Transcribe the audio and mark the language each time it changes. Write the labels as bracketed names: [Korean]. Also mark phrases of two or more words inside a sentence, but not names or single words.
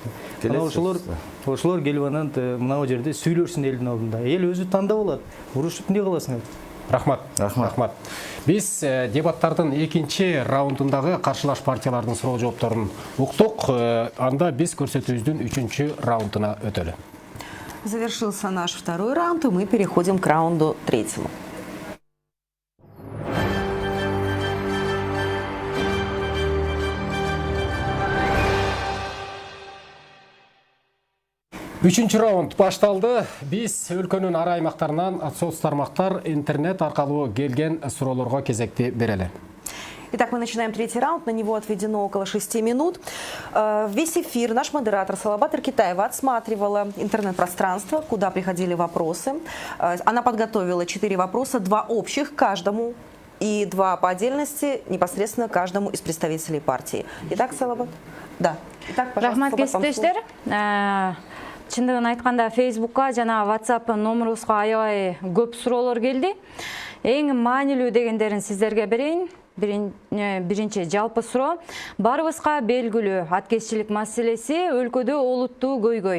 [Kyrgyz] Анан ошолор келип анан мына жерде сүйлөшсүн элдин алдында. Эл өзү тандап алат. Урушуп эмне кыласыңар? Рахмат. Биз дебаттардын экинчи раундундагы каршылаш партиялардын суроо жоопторун уктук. Анда биз көрсөтүүбүздүн 3-чү раундуна өтөлү. [Russian] Завершился наш второй раунд, и мы переходим к раунду третьему. [Kyrgyz] Үчүнчү раунд башталды. Биз өлкөнүн ар аймактарынан соц тармактар интернет аркылуу келген суроолорго кезекти берели. [Russian] Итак, мы начинаем третий раунд. На него отведено около 6 минут. Весь эфир наш модератор Салабат Эркитаева отсматривала интернет-пространство, куда приходили вопросы. Она подготовила 4 вопроса, 2 общих каждому и 2 по отдельности непосредственно каждому из представителей партии. Итак, Салабат? Да. Итак, Рахмат пожалуйста, [Kyrgyz] кесиптештер. Чындыгын айтканда Facebook'ка жана WhatsApp номерубузга аябай көп суроолор келди. Эң маанилүү дегендерин сиздерге берейин. Биринчи жалпы суроо. Барыбызга белгилүү аткезчилик маселеси өлкөдө олуттуу көйгөй.